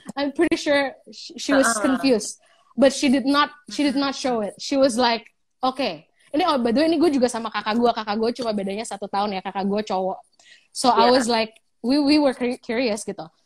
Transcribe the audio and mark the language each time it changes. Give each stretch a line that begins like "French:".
English: I'm pretty sure she was confused, but she did not show it. She was like, okay.
Indonesian: Ini by the way, ini gue juga sama kakak gue cuma bedanya 1 tahun ya, kakak gue cowok.
English: So I was like, we were curious gitu.